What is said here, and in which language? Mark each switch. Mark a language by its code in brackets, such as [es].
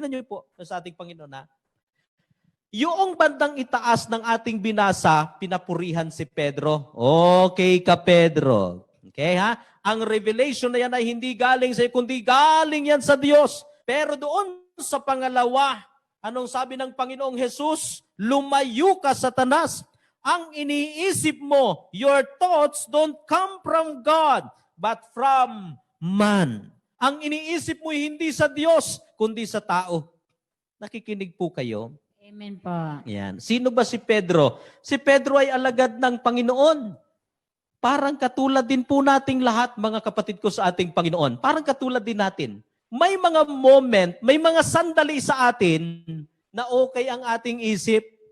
[tl] Tingnan niyo po sa ating Panginoon na, yung bandang itaas ng ating binasa, pinapurihan si Pedro. Okay ka, Pedro. Okay, ha? Ang revelation na yan ay hindi galing sa iyo, kundi galing yan sa Diyos. Pero doon sa pangalawa, anong sabi ng Panginoong Jesus? Lumayo ka, Satanas. Ang iniisip mo, [en] your thoughts don't come from God, but from man. [tl] Ang iniisip mo hindi sa Diyos, kundi sa tao. Nakikinig po kayo? Amen po. Yan. Sino ba si Pedro? Si Pedro ay alagad ng Panginoon. Parang katulad din po nating lahat, mga kapatid ko sa ating Panginoon. Parang katulad din natin. May mga moment, may mga sandali sa atin na okay ang ating isip.